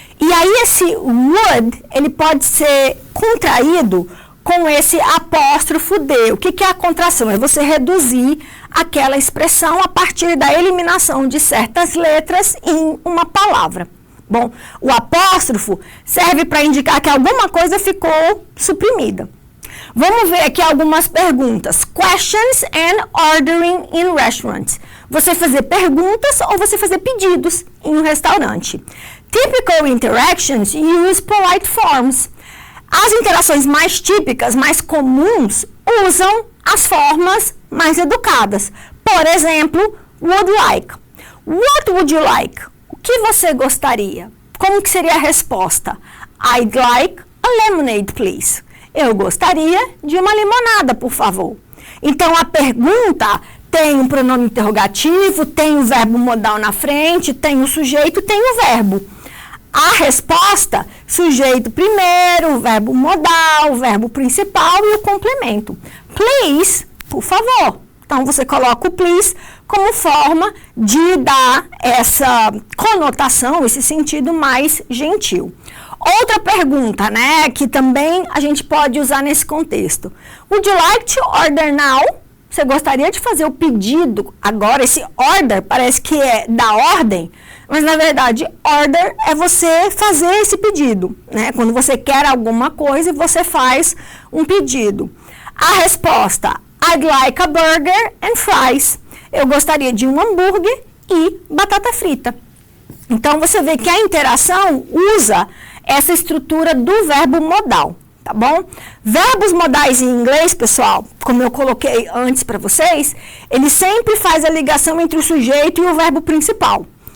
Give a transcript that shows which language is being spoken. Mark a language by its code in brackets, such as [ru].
[pt] E aí esse would, ele pode ser contraído com esse apóstrofo D. O que é a contração? É você reduzir aquela expressão a partir da eliminação de certas letras em uma palavra. Bom, o apóstrofo serve para indicar que alguma coisa ficou suprimida. Vamos ver aqui algumas perguntas. [en] Questions and ordering in restaurants. [pt] Você fazer perguntas ou você fazer pedidos em um restaurante. [en] Typical interactions use polite forms. [pt] As interações mais típicas, mais comuns, usam as formas mais educadas. Por exemplo, [en] would like. What would you like? [pt] O que você gostaria? Como que seria a resposta? [en] I'd like a lemonade, please. [pt] Eu gostaria de uma limonada, por favor. Então, a pergunta tem um pronome interrogativo, tem o verbo modal na frente, tem o sujeito, tem o verbo. A resposta, sujeito primeiro, verbo modal, o verbo principal e o complemento. Please, por favor. Então, você coloca o please como forma de dar essa conotação, esse sentido mais gentil. Outra pergunta, né, que também a gente pode usar nesse contexto. [en] Would you like to order now? [pt] Você gostaria de fazer o pedido agora? Esse order parece que é da ordem, mas na verdade order é você fazer esse pedido, né? Quando você quer alguma coisa e você faz um pedido. A resposta, [en] I'd like a burger and fries. [pt] Eu gostaria de um hambúrguer e batata frita. Então você vê que a interação usa essa estrutura do verbo modal, tá bom? Verbos modais em inglês, pessoal, como eu coloquei antes para vocês, ele sempre faz a ligação entre o sujeito e o verbo principal.